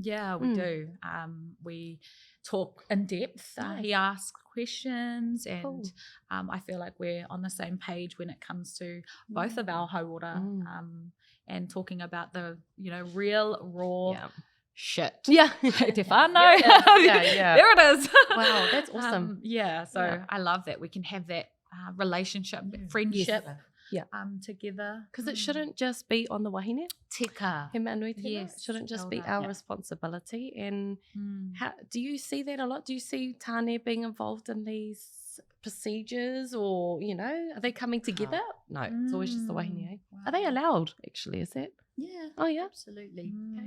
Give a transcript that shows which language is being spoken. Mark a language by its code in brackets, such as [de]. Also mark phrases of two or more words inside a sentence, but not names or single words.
[en] Yeah, we do. We talk in depth. He asks questions, and I feel like we're on the same page when it comes to both of our hauora, and talking about the, real raw shit. [mi] Te whānau. [en] There it is. Wow, that's awesome. So I love that we can have that relationship, friendship together. Because it shouldn't just be on the wahine. Tika. [mi] He manuitina. [en] It shouldn't just be our responsibility. And how do you see that a lot? Do you see tāne being involved in these procedures, or, are they coming together? No, it's always just the wahine. Wow. Are they allowed, actually? Is that? Yeah. Oh, yeah. Absolutely. Okay.